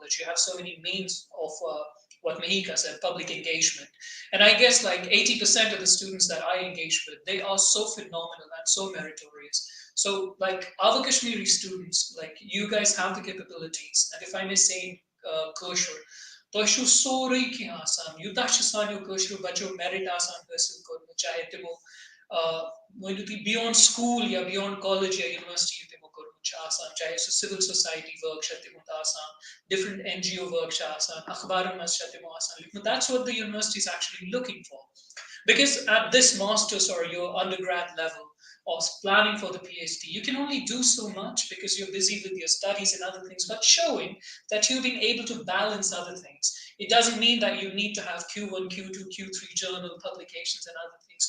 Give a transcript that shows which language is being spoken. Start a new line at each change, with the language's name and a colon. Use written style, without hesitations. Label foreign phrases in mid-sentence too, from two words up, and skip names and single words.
English: You have so many means of what Mahika said, public engagement. And I guess like 80% of the students that I engage with, they are so phenomenal and so meritorious. So like our Kashmiri students, like you guys have the capabilities. And if I may say, kosher,
Kashmiri: تۄہہِ سورُے کینٛہہ آسان یوٗتاہ چھُ سانیو کٲشرو بَچو میرِٹ آسان حٲصِل کوٚرمُت چاہے تِمو ؤنِو تُہۍ
English: beyond school
Kashmiri: یا
English: beyond college
Kashmiri: یا یونیورسٹی تِمو کوٚرمُت چھُ آسان چاہے سُہ
English: civil society work
Kashmiri: چھےٚ تِمن آسان
English: different NGO work
Kashmiri: چھےٚ آسان اخبارن منٛز چھےٚ تِمو آسان لیکھمُت.
English: That's what the university is actually looking for. Because at this master's or your undergrad level or planning for the PhD, you can only do so much because you're busy with your studies and other things, but showing that you've been able to balance other things. It doesn't mean that you need to have Q1, Q2, Q3 journal publications and other things.